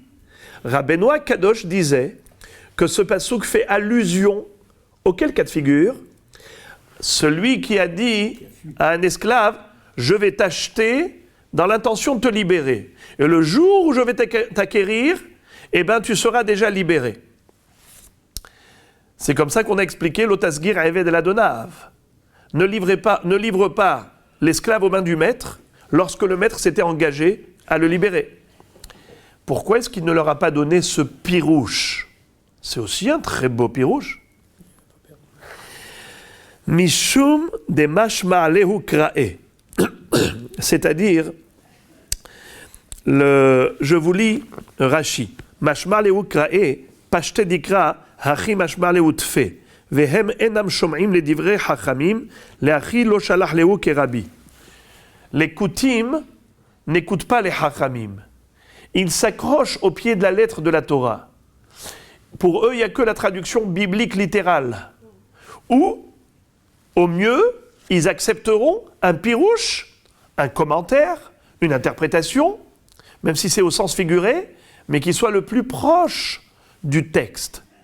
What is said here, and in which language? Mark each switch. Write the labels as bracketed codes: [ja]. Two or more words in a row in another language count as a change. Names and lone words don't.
[fr] Rabbeinu Kadosh disait que ce pasuk fait allusion auquel cas de figure? Celui qui a dit à un esclave, je vais t'acheter dans l'intention de te libérer. Et le jour où je vais t'acquérir, eh ben, tu seras déjà libéré. C'est comme ça qu'on a expliqué l' [he] לא תסגיר עבד אל אדניו. [fr] Ne livre pas l'esclave aux mains du maître lorsque le maître s'était engagé à le libérer. Pourquoi est-ce qu'il ne leur a pas donné ce pirouche? c'est aussi un très beau pirouche. [arc] משום דמשמע להו קרא. [fr] C'est-à-dire, je vous lis Rashi. [arc] משמע להו קרא, פשטיה דקרא, הכי משמע להו טפי. [he] והם אינם שומעים לדברי חכמים, להכי לא שלח להו כרבי. [fr] Les koutim n'écoutent pas les hachamim. Ils s'accrochent au pied de la lettre de la Torah. Pour eux, il n'y a que la traduction biblique littérale. Ou, au mieux, ils accepteront un pirouche, un commentaire, une interprétation, même si c'est au sens figuré, mais qui soit le plus proche du texte.